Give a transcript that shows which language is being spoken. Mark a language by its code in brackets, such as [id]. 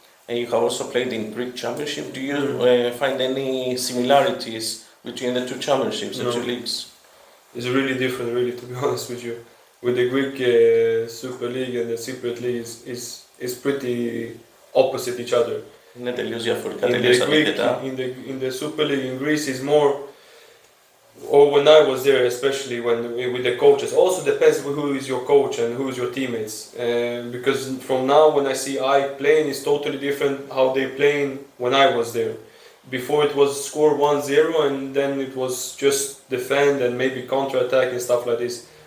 [en] You have also played in Greek Championship. Do you find any similarities between the two championships, the two leagues? It's really different, really, to be honest with you. With the Greek Super League and the Cypriot League is pretty opposite each other. [el] Είναι τελείως διαφορετικά, τελείως αντίθετα. [en] In the Super League in Greece is more, or when I was there, especially with the coaches. Also depends who is your coach and who is your teammates. Because from now when I see AEK playing, it's totally different how they playing when I was there. Before it was score 1-0 and then it was just defend and maybe counter-attack and stuff like this.